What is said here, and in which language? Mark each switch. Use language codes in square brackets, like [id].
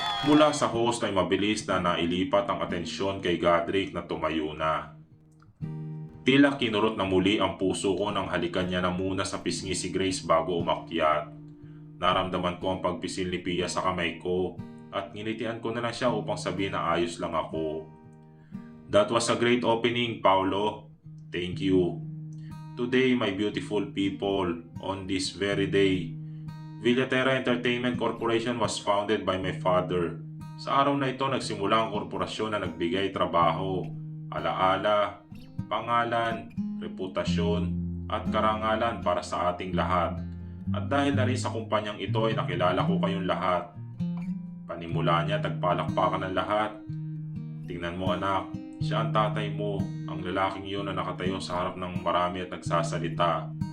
[tl] Mula sa host ay mabilis na nailipat ang atensyon kay Godric na tumayo na. Tila kinurot na muli ang puso ko nang halikan niya na muna sa pisngi si Grace bago umakyat. Naramdaman ko ang pagpisil ni Pia sa kamay ko at nginitian ko na lang siya upang sabihin na ayos lang ako. [en] That was a great opening, Paolo. Thank you. Today, my beautiful people, on this very day, Villatera Entertainment Corporation was founded by my father. [tl] Sa araw na ito, nagsimula ang korporasyon na nagbigay trabaho, alaala, pangalan, reputasyon, at karangalan para sa ating lahat. At dahil na rin sa kumpanyang ito ay nakilala ko kayong lahat. Panimula niya, tagpalakpakan ng lahat. Tingnan mo anak, siya ang tatay mo, ang lalaking iyon na nakatayo sa harap ng marami at nagsasalita.